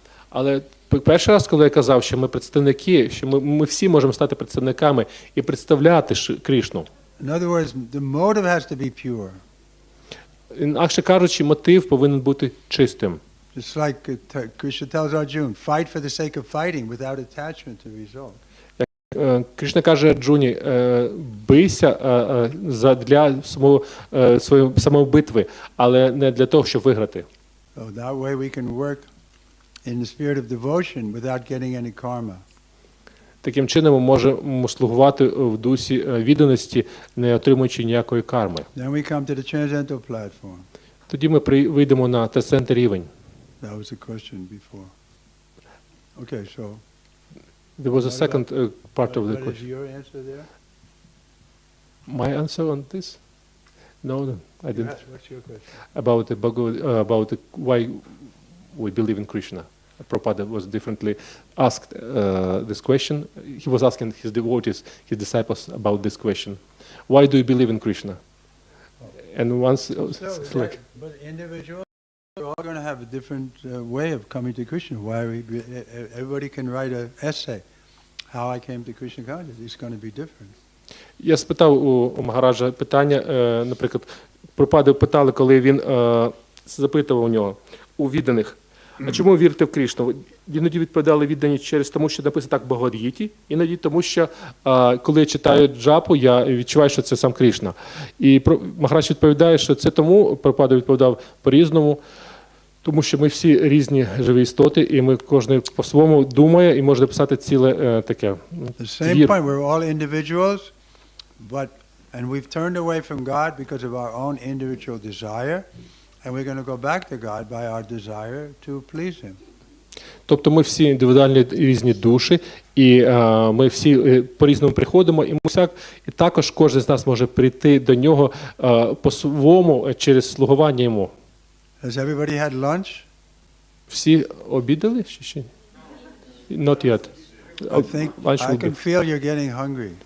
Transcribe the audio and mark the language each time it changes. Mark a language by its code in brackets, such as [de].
[uk] Але перший раз, коли я казав, що ми представники, що ми всі можемо стати представниками і представляти Крішну. [en] In other words, the motive has to be pure. [uk] Інакше кажучи, мотив повинен бути чистим. [en] Just like Krishna tells Arjuna, fight for the sake of fighting without attachment to result. [uk] Кришна каже Арджуні, бийся для самої битви, але не для того, щоб виграти. [en] So that way we can work in the spirit of devotion without getting any karma. [uk] Таким чином ми можемо слугувати в дусі відданості, не отримуючи ніякої карми. [en] Then we come to the transcendental platform. [uk] Тоді ми вийдемо на трансцендентний рівень. [en] That was the question before. Okay, so There was a second part of the what is question. your answer there? My answer on this? No, I didn't. What's your question? About why we believe in Krishna. Prabhupada was differently asked this question. He was asking his devotees, his disciples, about this question. Why do you believe in Krishna? And once, But individuals are all going to have a different way of coming to Krishna. Everybody can write an essay. How I came to Krishna consciousness. It's going to be different. [uk] Я спитав у Магараджа питання, наприклад, Прабхупаду питали, коли він запитував у нього, у відданих, а чому вірите в Кришну? Іноді відповідали віддані через тому, що написано так в Бхагавад-гіті, іноді тому, що коли я читаю джапу, я відчуваю, що це сам Кришна. І Магарадж відповідає, що це тому, Прабхупада відповідав по-різному, тому що ми всі різні живі істоти, і ми кожен по-своєму думає і може написати ціле таке. [en] The same point, we're all individuals, and we've turned away from God because of our own individual desire, and we're going to go back to God by our desire to please Him. [uk] Тобто ми всі індивідуальні різні душі, і ми всі по-різному приходимо, і також кожен з нас може прийти до нього по-своєму через слугування йому. [en] Has everybody had lunch? [uk] Всі обідали? Ще? [en] Not yet. I can feel you're getting hungry.